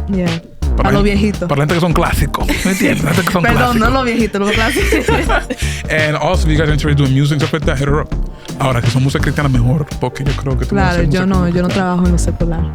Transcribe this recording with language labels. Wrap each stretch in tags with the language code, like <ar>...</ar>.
<es>Yeah. Para los viejitos. Para la gente que son clásicos. ¿Me entiendes? La gente que son Perdón, clásicos. no los viejitos, los clásicos.</es> <en>And also, if you guys are interested in doing music, stuff like that, hit her up.</en> <es>Ahora, si son música cristiana, mejor. Porque yo creo que... Claro, yo no trabajo en lo secular.</es>